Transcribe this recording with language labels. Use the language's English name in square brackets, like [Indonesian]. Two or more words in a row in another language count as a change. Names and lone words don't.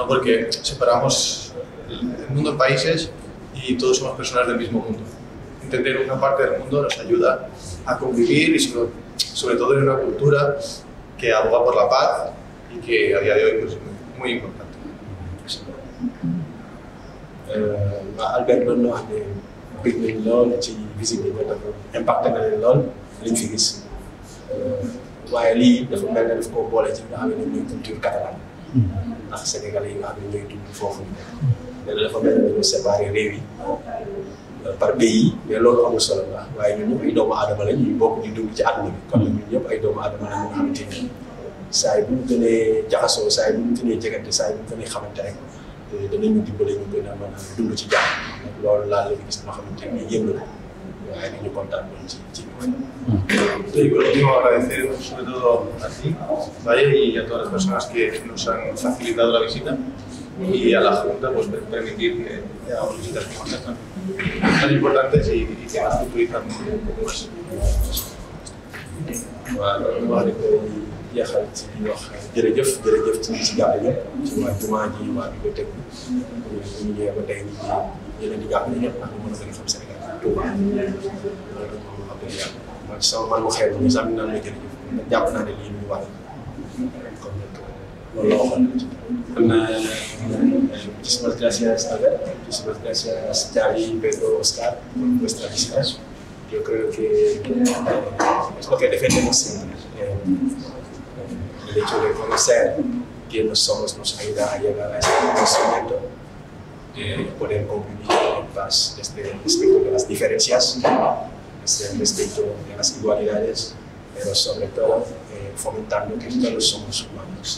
[Spanish] Porque separamos el mundo en países y todos somos personas del mismo mundo. Entender una parte del mundo nos ayuda a convivir y sobre todo en una cultura que aboga por la paz y que a día de hoy pues, es muy importante. [Wolof] Albert doon na wax ne bëgg nañ lool ci visite bi dafa impacté na leen lool liñ fi gis waaye lii dafa mel ne daf koo boole ci nga xam ne ñooy [French] culture catalane [Wolof] ndax sénégalais yi nga xam ne ñooy dund foofu ñu ne dafa mel ne dañoo séparé réew yi [French] par pays mais [Wolof] loolu amul solo la waaye ñun ñëpp ay doomu aadama lañ ñu bokk di dund ci àdduna bi kon ñun ñëpp ay doomu aadama lañ nga xamante ni saa yi bu ñu gënee jaxasoo saa yi bu ñu gënee jegante saa yi bu ñu gënee xamante rek danañu dimbale ñu gën a mën a dund ci jàmm loolu laa la gis loo xamante ni yëngu na waaye dañu kontaan loolu ci [Spanish] Y por último, agradecer sobre todo a ti, Valle, y a todas las personas que nos han facilitado la visita y a la Junta pues, permitir que hagamos visitas como estas tan importantes y que nos culturizan un poco más. [Wolof] waaw jeexal ci wax jërëjëf ci jàpp ñëpp ci waa jumaa ji waa bibliothèque bi ñu ñëwee ba tey ñu leen di jàppale ñëpp ndax ñu mën a gën a xam Sénégal Touba loolu moom wax dëgg yàlla man sama man mu xeebu ñu sax ñu naan la jërëjëf jàpp naa ne lii ñu war kon nag loolu la waxoon ci am na [Spanish] muchísimas gracias Albert, muchísimas gracias Thiaby, Pedro, Oscar por vuestra visita. Yo creo que es lo que defendemos siempre. El hecho de conocer quiénes somos nos ayuda a llegar a este conocimiento, de poder convivir en paz desde el respeto de las diferencias, desde el respeto de las igualdades, pero sobre todo fomentando que todos somos humanos.